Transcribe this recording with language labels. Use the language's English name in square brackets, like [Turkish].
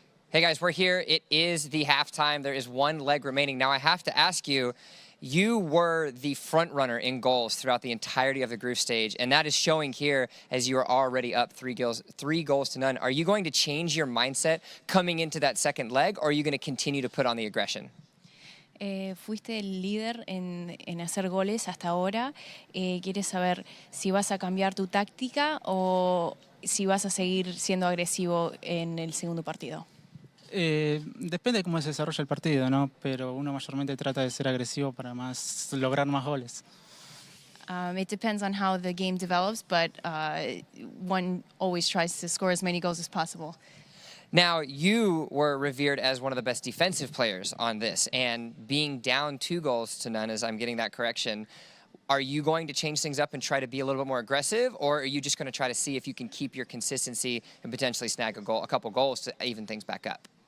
[English] Hey guys, we're here. It is the halftime. There is 1 leg remaining. Now I have to ask you, you were the front runner in goals throughout the entirety of the group stage, and that is showing here as you are already up 3 goals to none. Are you going to change your mindset coming into that second leg, or are you going to continue to put on the aggression? [Spanish] Fuiste el líder en hacer goles hasta ahora. ¿Quieres saber si vas a cambiar tu táctica o si vas a seguir siendo agresivo en el segundo partido? Depende de cómo se desarrolla el partido, ¿no? Pero uno mayormente trata de ser agresivo para lograr más goles. [English] It depends on how the game develops, but one always tries to score as many goals as possible. Now, you were revered as one of the best defensive players on this, and being down 2 goals to none, as I'm getting that correction, are you going to change things up and try to be a little bit more aggressive, or are you just going to try to see if you can keep your consistency and potentially snag a couple goals to even things back up?